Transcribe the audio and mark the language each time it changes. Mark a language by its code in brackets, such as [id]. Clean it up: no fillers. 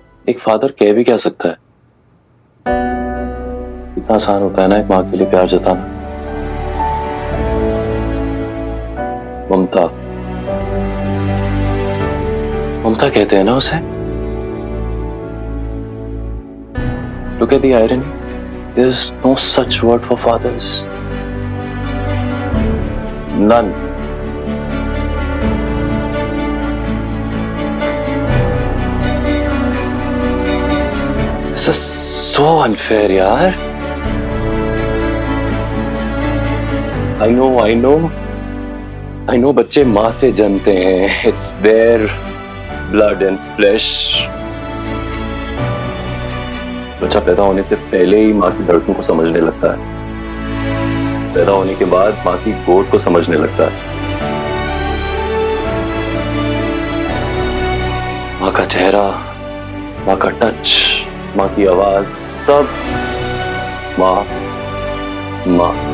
[hi] एक फादर कह भी क्या सकता है? इतना आसान होता है ना एक माँ के लिए प्यार जताना। ममता, ममता कहते हैं ना उसे। [en] Look at the irony. There's no such word for fathers. None. This is so unfair, यार। I know [hi] बच्चे माँ से जन्मते हैं। [en] It's their blood and flesh. [hi] बच्चा पैदा होने से पहले ही माँ की धड़कन को समझने लगता है। पैदा होने के बाद माँ की गोद को समझने लगता है। माँ का चेहरा, माँ का टच, माँ की आवाज, सब माँ माँ।